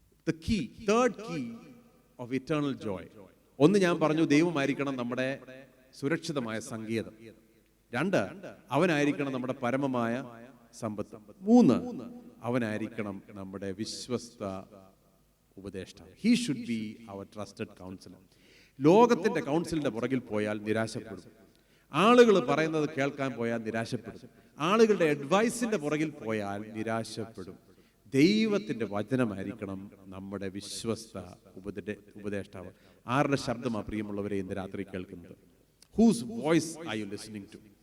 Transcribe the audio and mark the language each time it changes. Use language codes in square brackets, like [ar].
[en] The key, third key of eternal joy. [ml] ഒന്ന് ഞാൻ പറഞ്ഞു, ദൈവമായിരിക്കണം നമ്മുടെ സുരക്ഷിതമായ സങ്കേതം. രണ്ട്, അവനായിരിക്കണം നമ്മുടെ പരമമായ സമ്പത്ത്. മൂന്ന്, അവനായിരിക്കണം നമ്മുടെ വിശ്വസ്ത ഉപദേഷ്ടാവ്. [en] He should be our trusted counselor. [ml] ലോകത്തിന്റെ കൗൺസിലിന്റെ പുറകിൽ പോയാൽ നിരാശപ്പെടും. ആളുകൾ പറയുന്നത് കേൾക്കാൻ പോയാൽ നിരാശപ്പെടും. ആളുകളുടെ അഡ്വൈസിന്റെ പുറകിൽ പോയാൽ നിരാശപ്പെടും. ദൈവത്തിന്റെ വചനമായിരിക്കണം നമ്മുടെ വിശ്വസ്ത ഉപദേഷ്ടാവ്. ആരുടെ ശബ്ദമാണ് പ്രിയമുള്ളവരെ ഇന്ന് രാത്രി കേൾക്കുന്നത്? [en] Whose voice are you listening to?